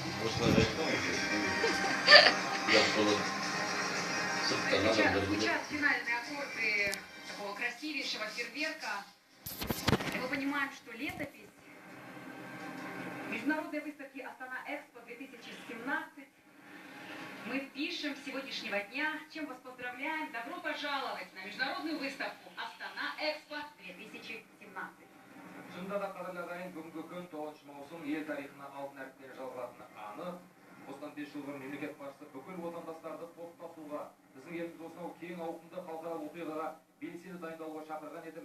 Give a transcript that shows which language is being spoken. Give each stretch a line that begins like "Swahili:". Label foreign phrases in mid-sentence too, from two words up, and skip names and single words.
Russian: Звучат финальные аккорды такого красивейшего фейерверка. И мы понимаем, что летопись международной выставки Астана Экспо 2017 мы пишем с сегодняшнего дня, чем вас поздравляем. Добро пожаловать на международную выставку Астана Экспо 2017.
Kazakh: Шынында да қадірлі ағайын, бүгінгі күн 9 маусым ел тарихына алтын әріппен жазылатыны анық. Осыдан 5 жыл бұрын мемлекет басшысы бүкіл отандастарды қоштасуға, біздің еліміз осынау кең ауқымды халықаралық оқиғаға белсенді дайындалуға шақырған еді.